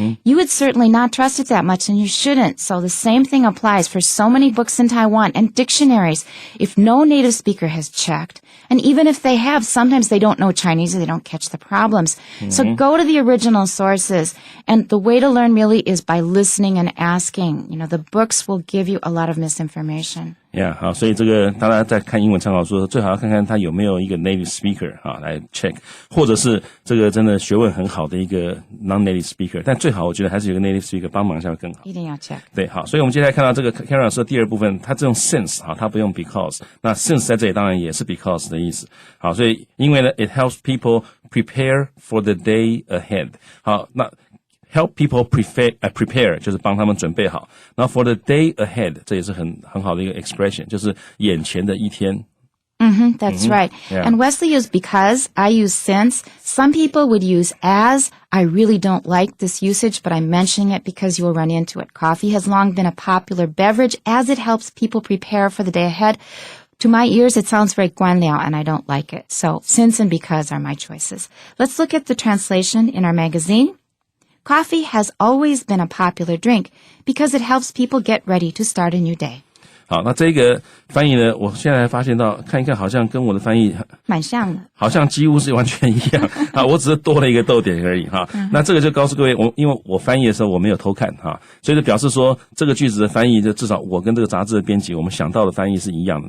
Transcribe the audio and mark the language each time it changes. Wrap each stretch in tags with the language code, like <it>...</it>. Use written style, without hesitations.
<en>You would certainly not trust it that much, and you shouldn't. So the same thing applies for so many books in Taiwan and dictionaries. If no native speaker has checked, and even if they have, sometimes they don't know Chinese or they don't catch the problems. So go to the original sources, and the way to learn really is by listening and asking. You know, the books will give you a lot of misinformation.</en> <zh>Yeah, 好，所以这个大家在看英文参考书的时候，最好要看看他有没有一个 native speaker 来 check， 或者是这个真的学问很好的一个 non-native speaker， 但最好我觉得还是有个 native speaker 帮忙一下更好。一定要 check。对，好，所以我们接下来看到这个 Karen 老师的第二部分，他这用 since 他不用 because， 那 since 在这里当然也是 because 的意思。</zh> <en>好，所以因为呢 it helps people prepare for the day ahead。</en> <zh>好，那 help people prepare 就是帮他们准备好。然后 for the day ahead 这也是很好的一个 expression， 就是眼前的一天。</zh> <en>That's right. Yeah. And Wesley used because, I use since. Some people would use as. I really don't like this usage, but I'm mentioning it because you will run into it. Coffee has long been a popular beverage as it helps people prepare for the day ahead. To my ears, it sounds very 官僚 and I don't like it. So since and because are my choices. Let's look at the translation in our magazine. Coffee has always been a popular drink because it helps people get ready to start a new day.</en> <zh>好，那这个翻译呢，我现在发现到看一看，好像跟我的翻译蛮像的，好像几乎是完全一样啊，我只是多了一个逗点而已哈。那这个就告诉各位，因为我翻译的时候我没有偷看哈，所以就表示说这个句子的翻译，就至少我跟这个杂志的编辑我们想到的翻译是一样的。</zh>